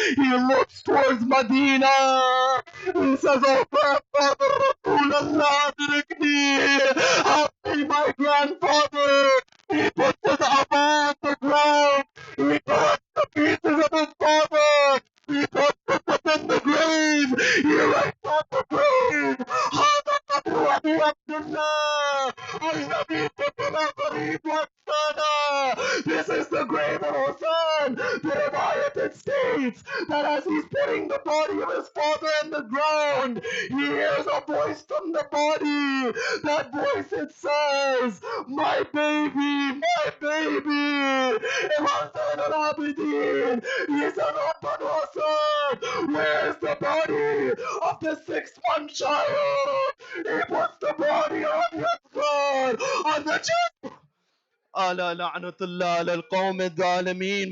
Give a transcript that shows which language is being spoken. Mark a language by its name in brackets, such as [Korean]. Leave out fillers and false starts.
[English] He looks towards Medina. He says, "Oh, grandfather, Rasulallah, help me, my grandfather." He puts his abba on the ground. He collects the pieces of his father. He puts it within the grave. He writes on the grave, [Arabic] "هذا قبر أبي عبد الله الذي قتل قريب وقتنا." [English] This is the grave of Hussein. The Riwayat states that as he's putting the body of his father in the ground, he hears a voice from the body. That voice, it says, "My baby, my baby." Imam Zain al-Abidin, he said, "Oh, Banu Asad, where's the body of the 6-month child?" He puts the body on his God, on the chest. [Arabic] ألا لعنة الله على القوم الظالمين.